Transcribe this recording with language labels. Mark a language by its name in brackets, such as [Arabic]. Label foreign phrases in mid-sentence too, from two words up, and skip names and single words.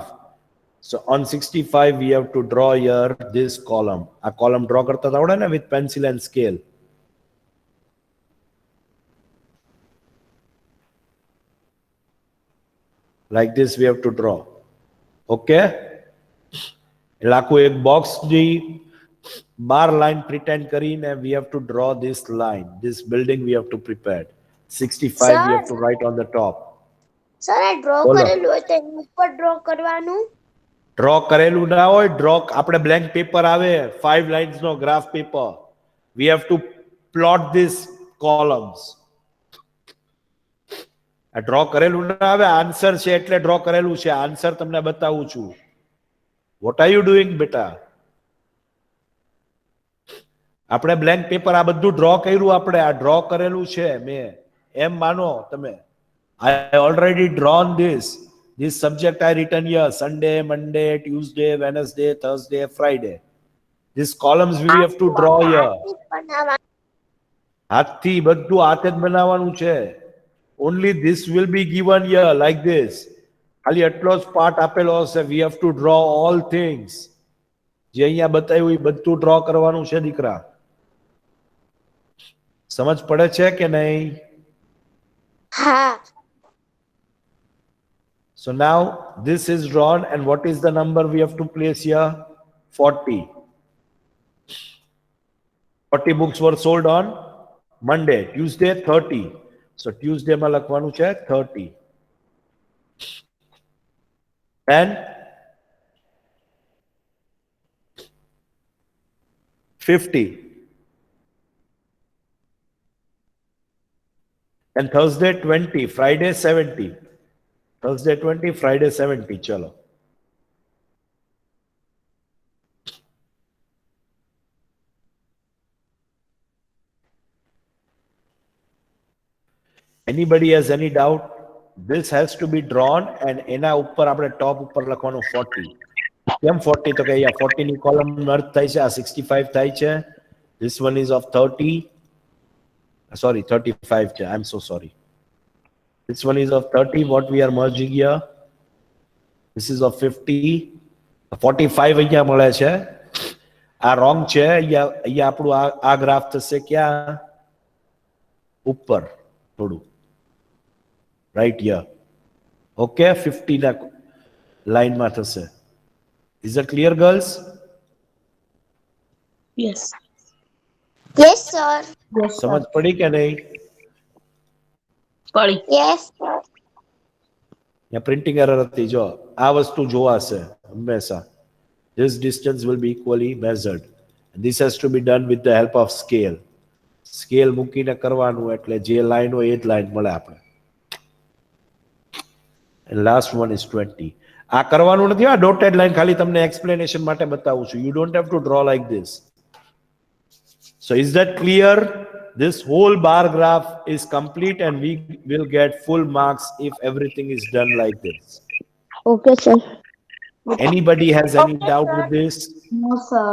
[English] So on 65 we have to draw here this column. A column draw [Hindi] करता था ना [English] with pencil and scale. Like this we have to draw. Okay? [Gujarati] એટલે આખું એક બોક્સ ની 12 લાઈન પ્રિટેન્ડ કરીને [English] we have to draw this line, this building we have to prepare. 65 we have to write on the top. [Gujarati] સર આ ડ્રો બોલો. કરેલું હોય તો એની ઉપર ડ્રો કરવાનું. ડ્રો કરેલું ના હોય, ડ્રો આપણે બ્લેન્ક પેપર આવે 5 લાઇન્સ નો ગ્રાફ પેપર, [English] we have to plot this columns. [Gujarati] આ ડ્રો કરેલું ના આવે, આન્સર છે એટલે ડ્રો કરેલું છે. આન્સર તમને બતાવું છું. [English] What are you doing [Gujarati] બેટા? આપણે બ્લેન્ક પેપર આ બધું ડ્રો કર્યું, આપણે આ ડ્રો કરેલું છે મેં, એમ માનો તમે. [English] I already drawn this. This subject I written here: Sunday, Monday, Tuesday, Wednesday, Thursday, Friday. These columns we have to draw here. [Gujarati] હાથથી બધું હાથે જ બનાવવાનું છે. [English] Only this will be given here like this. [Gujarati] ખાલી એટલો જ પાર્ટ આપેલો હશે. [English] We have to draw all things. [Gujarati] જે અહીંયા બતાવ્યું એ બધું ડ્રો કરવાનું છે દીકરા. સમજ પડે છે કે નહીં? હા. [English] So now this is drawn, and what is the number we have to place here? 40. 40 books were sold on Monday. Tuesday 30. So Tuesday [Gujarati] માં લખવાનું છે [English] 30. And 50. And Thursday 20, Friday 70. Thursday 20, Friday 70. चलो. Anybody has any doubt? This has to be drawn, and [Gujarati] એના ઉપર આપણે ટોપ ઉપર લખવાનું [English] 40. [Gujarati] કેમ 40? તો કે અહીંયા 40 ની કોલમ અર્થ થાય છે, આ 65 થાય છે. [English] This one is of 30. Sorry, 35 છે. I'm so sorry. This one is of 30. What we are merging here? This is of 50. 45 [Gujarati] અહીંયા મળે છે. આ રોંગ છે. અહીંયા આપણું આ ગ્રાફ થશે ક્યાં? ઉપર થોડું. [English] Right here. [Gujarati] Okay, 50 ના લાઈન માં થશે. [English] Is that clear, girls? Yes. Yes sir. [Gujarati] સમજ પડી કે નહીં? પડી. [English] યસ. [Gujarati] या [English] printing error [Gujarati] હતી જો આ વસ્તુ જોવાશે હંમેશા. [English] This distance will be equally measured. And this has to be done with the help of scale. [Gujarati] Scale મૂકીને કરવાનું એટલે જે લાઈન હોય એ જ લાઈન મળે આપણે. [English] And last one is 20. [Gujarati] આ કરવાનું નથી, આ ડોટેડ લાઈન ખાલી તમને એક્સપ્લેનેશન માટે બતાવું છું. [English] You don't have to draw like this. So is that clear? This whole bar graph is complete, and we will get full marks if everything is done like this. Okay, sir. Anybody has any doubt with this? No, sir.